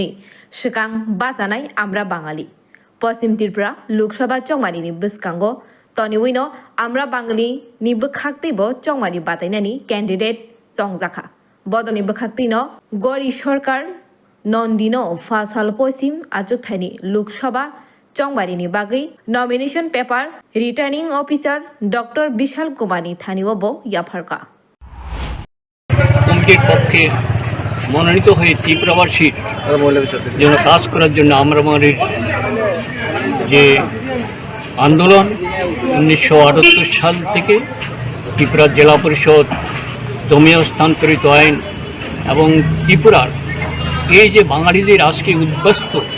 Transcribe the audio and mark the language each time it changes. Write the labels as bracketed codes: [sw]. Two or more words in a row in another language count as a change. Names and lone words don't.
[trp] सिगां बाजानाय आमरा बांगाली पश्चिम त्रिपुरा लोकसभा चौमारिनि बिस्कांगो तनिवैनो आमरा बांगाली नि बखाक्तैबो चौमारि बातायनायनि कैंडिडेट चंजाखा बदनि बखाक्तैनो गरि सरकार नन्दिनो फासाल पश्चिम आजुगथायनि लोकसभा चौमारिनि बागै [en] nomination paper returning officer [trp] डॉक्टर विशाल कुमारी थानिवबो याफारका [bn] কমিটির পক্ষে মনোনীত হয়ে ত্রিপুরাবাসীর জন্য কাজ করার জন্য আমরা আমাদের যে আন্দোলন 1978 সাল থেকে ত্রিপুরা জেলা পরিষদ জমি হস্তান্তরিত আইন এবং ত্রিপুরার এই যে বাঙালিদের আজকে উদ্বাস্ত